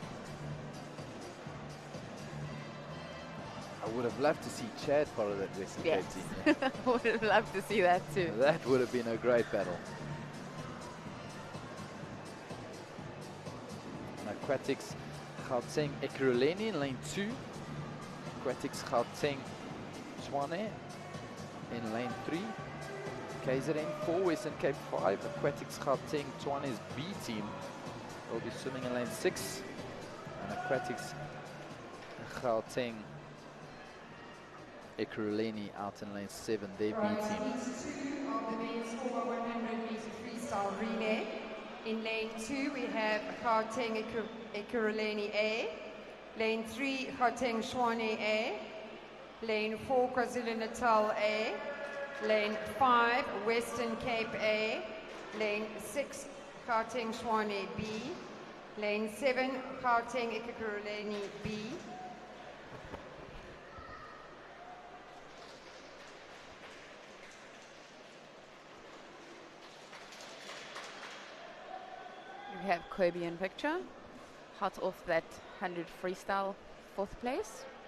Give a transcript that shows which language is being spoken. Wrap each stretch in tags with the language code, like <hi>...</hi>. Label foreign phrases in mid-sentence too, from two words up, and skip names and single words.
<en>I would have loved to see Chad part of that Western Yes. Cape team. I would have loved to see that too. That would have been a great battle. And AQUATIC Gauteng Ekurhuleni in lane 2. AQUATIC Gauteng Tshwane in lane 3. KZN 4, Western Cape 5. AQUATIC Gauteng Tshwane's B team will be swimming in lane 6. And AQUATIC Gauteng Ekurhuleni out in lane 7, their B Right, team. heat 2 of the men's 4x100 meter freestyle relay. In lane 2, we have Gauteng Ekurhuleni A. Lane 3, Gauteng Tshwane A. Lane 4, KwaZulu-Natal A. Lane 5, Western Cape A. Lane 6, Gauteng Tshwane B. Lane 7, Gauteng Ekurhuleni B. We have Kobe in picture, hot off that 100 freestyle 4th place.</en>